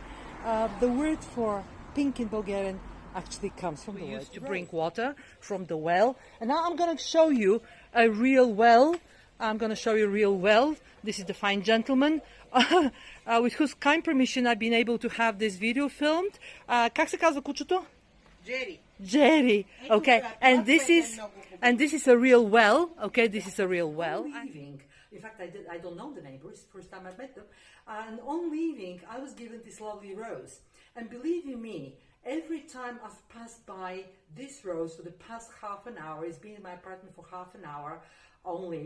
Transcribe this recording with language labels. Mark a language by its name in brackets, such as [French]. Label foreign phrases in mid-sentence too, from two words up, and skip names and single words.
[English] The word for pink in Bulgarian actually comes from the word. We used to drink water from the well, and now I'm going to show you a real well. This is the fine gentleman with whose kind permission I've been able to have this video filmed. [Bulgarian] Как се казва кучето? Jerry. [English] Okay, and this is a real well. Okay, this is a real well. In fact, I don't know the neighbors. First time I met them, and on leaving, I was given this lovely rose. And believe you me, every time I've passed by this rose for the past half an hour, it's been in my apartment for half an hour only.